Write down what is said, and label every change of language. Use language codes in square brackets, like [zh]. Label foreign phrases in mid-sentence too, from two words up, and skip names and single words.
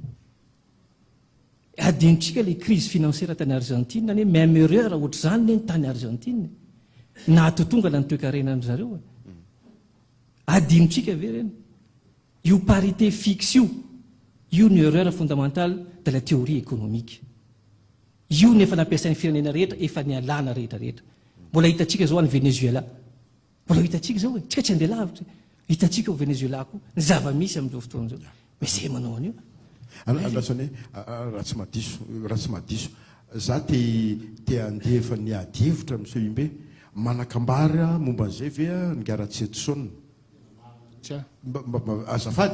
[mg] adinontsika [fr] le crise financière [mg] tany Argentine ny [fr] même erreur [mg] ohatr' zany le ny tany Argentine na atotonga ny toe-karena zareo adinontsika ve reny io [fr] parité fixe [mg] io ny [fr] erreur fondamentale de la théorie économique [mg] io nefa nampiasain'ny firenena rehetra efa ny alana rehetrarehetra mbola hitatsika zao any Venezuela mbola hitatsika zao tsika tsy andeha lavitra hitatsika ho Venezuela koa ny zava-misy amin'izao fotoana zao mais zay manao an'io lasany raha tsy madiso za te andefa ny ady hevitra monsieur Imbe manakambara momba an'izay ve Ngaratsetsona azafady